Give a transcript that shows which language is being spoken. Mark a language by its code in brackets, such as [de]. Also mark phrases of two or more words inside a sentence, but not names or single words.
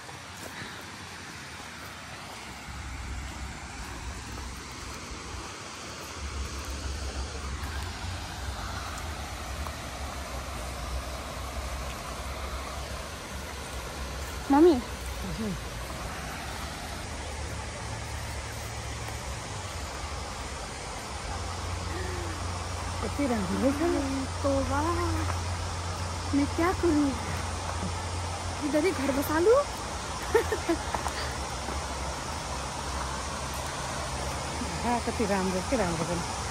[ne] मम्मी कति राम्रो [hi] तो वाह मैं क्या करूँ इधर ही घर बसा लूँ। [ne] कति राम्रो के राम्रो पनि।